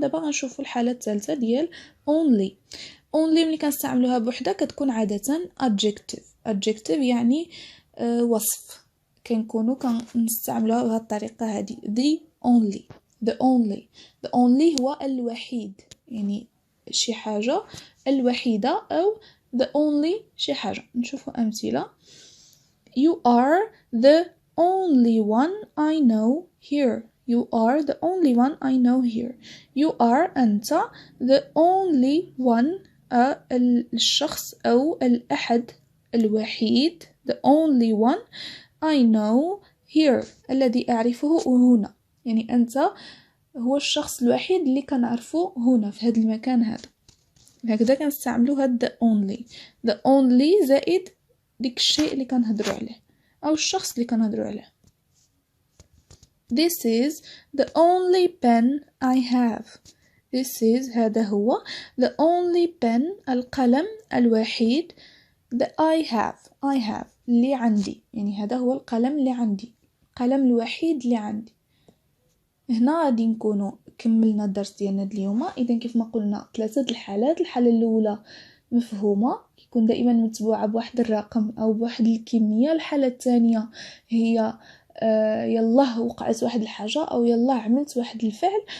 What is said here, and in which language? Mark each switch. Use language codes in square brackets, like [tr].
[ar] دابا غنشوفوا الحالة الثالثة ديال only. only ملي كنستعملوها بوحدة كتكون عادة adjective يعني وصف. كنكونوا كنستعملوها بهذه الطريقة هذه [en] the only [ar] هو الوحيد، يعني شي حاجة الوحيدة أو the only شي حاجة. نشوفوا أمثلة. [en] You are the only one I know here. You are the only one I know here. You are أنت the only one [ar] الشخص أو الأحد الوحيد [en] the only one I know here [ar] الذي أعرفه هنا. يعني أنت هو الشخص الوحيد اللي كنعرفه هنا في هذا المكان هذا. هكذا كنستعملوا هاد the only زائد ديك الشيء اللي كنهضروا عليه أو الشخص اللي كنهضروا عليه. [en] This is the only pen I have. This is [ar] هذا هو [en] the only pen [ar] القلم الوحيد [en] that I have [ar] اللي عندي. يعني هذا هو القلم اللي عندي، القلم الوحيد اللي عندي. هنا غادي نكونوا كملنا الدرس ديالنا اليوم. اذا كيف ما قلنا ثلاثه الحالات. الحاله الاولى مفهومه كيكون دائما متبوعه بواحد الرقم او بواحد الكميه. الحاله الثانيه هي يلا وقعت واحد الحاجه او يلا عملت واحد الفعل.